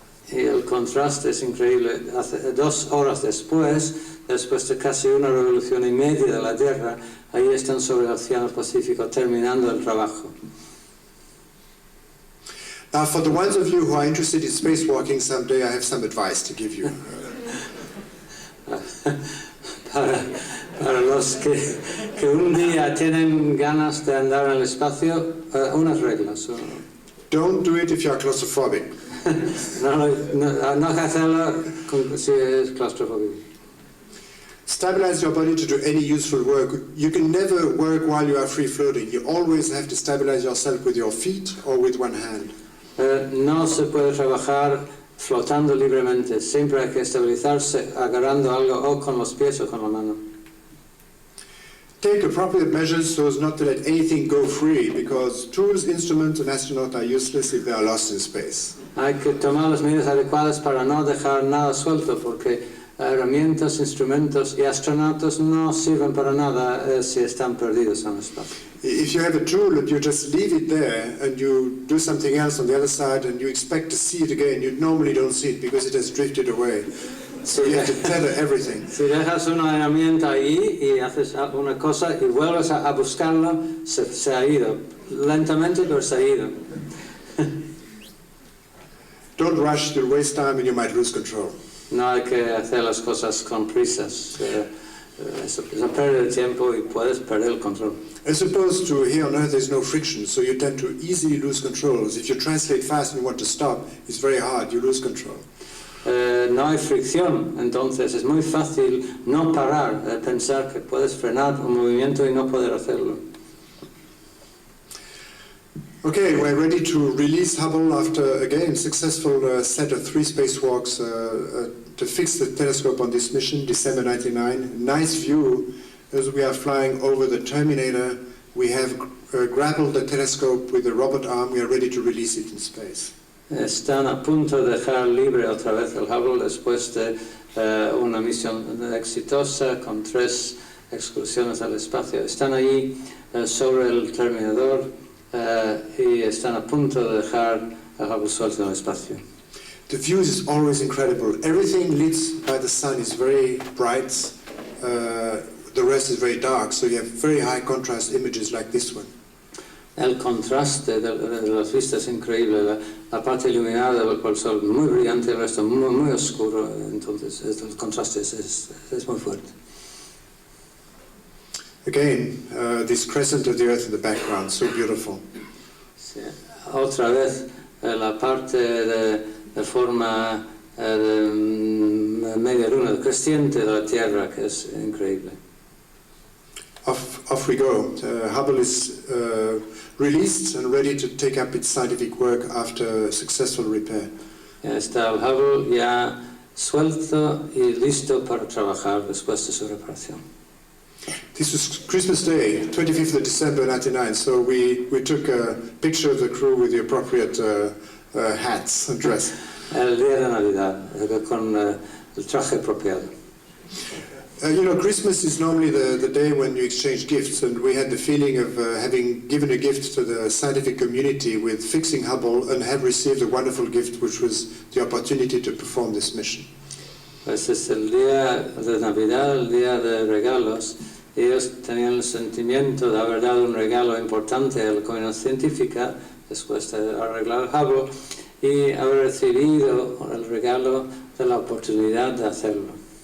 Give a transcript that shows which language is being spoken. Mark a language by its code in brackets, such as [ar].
[es] Y el contraste es increíble. 2 horas después de casi una revolución y media de la Tierra, ahí están sobre el Océano Pacífico terminando el trabajo. [en] Now, for the ones of you who are interested in spacewalking someday, I have some advice to give you. [es] Para los que un día tienen ganas de andar en el espacio, unas reglas. [en] Don't do it if you are claustrophobic. [es] No hacerlo si es claustrofóbico. [en] Stabilize your body to do any useful work. You can never work while you are free floating. You always have to stabilize yourself with your feet or with one hand. [es] No se puede trabajar flotando libremente. Siempre hay que estabilizarse agarrando algo o con los pies o con la mano. [en] Take appropriate measures so as not to let anything go free, because tools, instruments, and astronauts are useless if they are lost in space. [es] Hay que tomar las medidas adecuadas para no dejar nada suelto, porque herramientas, instrumentos y astronautas no sirven para nada si están perdidos en el espacio. [en] If you have a tool and you just leave it there and you do something else on the other side and you expect to see it again, you normally don't see it because it has drifted away. So you have to tether everything. [es] Si dejas una herramienta ahí y haces una cosa y vuelves a buscarla, se ha ido. Lentamente, pero se ha ido. [en] Don't rush, you'll waste time and you might lose control. [es] No hay que hacer las cosas con prisas. Eso pierde el tiempo y puedes perder el control. [en] As opposed to here on Earth, there's no friction, so you tend to easily lose control. If you translate fast and you want to stop, it's very hard, you lose control. [es] No hay fricción, entonces es muy fácil no parar, pensar que puedes frenar un movimiento y no poder hacerlo. [en] Okay, we're ready to release Hubble after, again, successful set of 3 spacewalks to fix the telescope on this mission, December 1999. Nice view as we are flying over the Terminator. We have grappled the telescope with a robot arm. We are ready to release it in space. [es] Están a punto de dejar libre otra vez el Hubble después de una misión exitosa con 3 excursiones al espacio. Están allí sobre el Terminador y están a punto de dejar el Hubble suelto en el espacio. [en] The view is always incredible. Everything lit by the sun is very bright. The rest is very dark, so you have very high contrast images like this one. [es] El contraste de las vistas es increíble, la parte iluminada del sol muy brillante, el resto muy oscuro, entonces el contraste es muy fuerte. [en] Again, this crescent of the Earth in the background, so beautiful. [es] Sí. Otra vez la parte de forma de media luna, creciente de la Tierra, que es increíble. [en] Off we go. Hubble is released and ready to take up its scientific work after successful repair. [es] Está el Hubble ya suelto y listo para trabajar después de su reparación. [en] This was Christmas Day, 25th of December 1999, so we took a picture of the crew with the appropriate hats and dress. [es] El día de Navidad, con el traje apropiado. [en] You know, Christmas is normally the day when you exchange gifts, and we had the feeling of having given a gift to the scientific community with fixing Hubble and have received a wonderful gift, which was the opportunity to perform this mission. [es] Pues es el día de Navidad, el día de regalos. Ellos tenían el sentimiento de haber dado un regalo importante a la comunidad científica después de arreglar Hubble y haber recibido el regalo de la oportunidad de hacerlo.